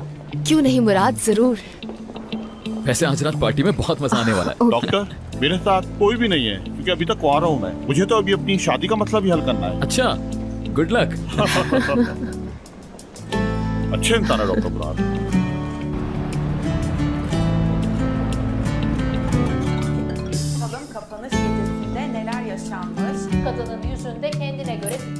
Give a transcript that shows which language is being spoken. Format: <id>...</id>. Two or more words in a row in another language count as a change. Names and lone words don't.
<hi>क्यों नहीं मुराद, जरूर। वैसे आज रात पार्टी में बहुत मजा आने वाला है। डॉक्टर, मेरे साथ कोई भी नहीं है, क्योंकि अभी तक कुंवारा हूँ मैं। मुझे तो अभी अपनी शादी का मसला भी हल करना है। अच्छा,</hi> <en>good luck.</en> <hi>अच्छे इंसान है डॉक्टर मुराद।</hi> <tr>Bakalım kapanış gecesinde neler yaşanmış? Kadının yüzünde kendine göre</tr>